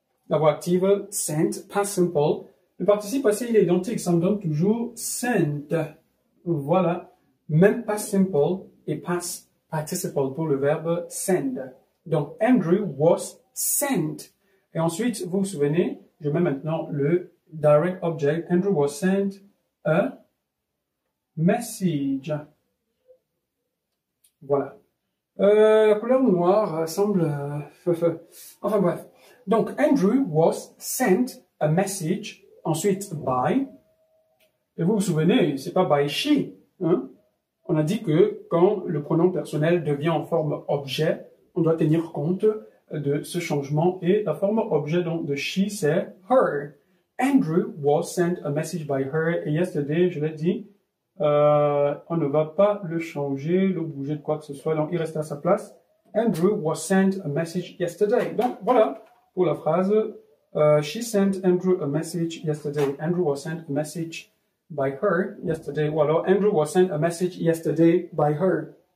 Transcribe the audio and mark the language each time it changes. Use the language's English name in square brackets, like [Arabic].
[French] La voix active, sent, past simple. Le participe passé, il est identique, ça me donne toujours sent. Voilà. Même [English] past simple et past participle [French] pour le verbe send. Donc, [English] Andrew was sent. [French] Et ensuite, vous vous souvenez, je mets maintenant le direct object. [English] Andrew was sent a message. [French] Voilà. La couleur noire semble... enfin bref. Donc, [English] Andrew was sent a message, ensuite by. [French] Et vous vous souvenez, c'est pas by she. Hein? On a dit que quand le pronom personnel devient en forme objet, on doit tenir compte de ce changement. Et la forme objet donc, de she, c'est her. [English] Andrew was sent a message by her. [French] Et yesterday, je l'ai dit, on ne va pas le changer, le bouger de quoi que ce soit, donc il reste à sa place. [English] Andrew was sent a message yesterday. [French] Donc voilà pour la phrase [English] she sent Andrew a message yesterday. Andrew was sent a message by her yesterday. Ou alors Andrew was sent a message yesterday by her.